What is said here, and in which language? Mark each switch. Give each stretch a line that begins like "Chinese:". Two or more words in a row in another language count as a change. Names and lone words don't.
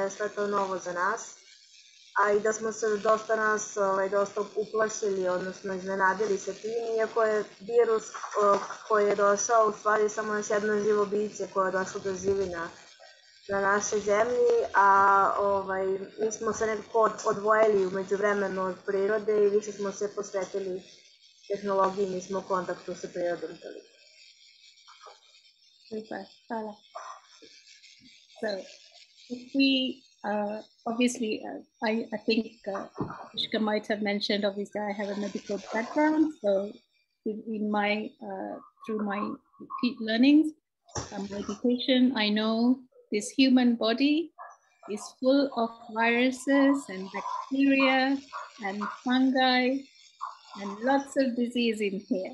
Serbian: je sve to novo za nas, a i da smo se dosta uplašili, odnosno iznenadili se tim, iako je virus koji je došao u stvari samo još jedno živo biće koje je došlo da živi na našoj zemlji, a mi smo se nekako odvojili u međuvremenu od prirode i više smo se posvetili tehnologiji, mi smo u kontaktu sa prirodom toliko. Super, hvala.
English: So, if we obviously, I think Ishka might have mentioned, obviously I have a medical background, so in my, through my learnings, my education, I know this human body is full of viruses and bacteria and fungi and lots of disease in here.